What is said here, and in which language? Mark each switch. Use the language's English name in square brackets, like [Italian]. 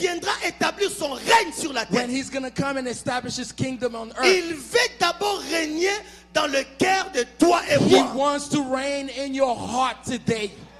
[French] viendra établir son règne sur la terre, [English] when he's going to come and establish his kingdom on earth, [French] il veut d'abord régner dans le cœur de toi et [English] he [French] moi. [English] wants to reign in your heart today.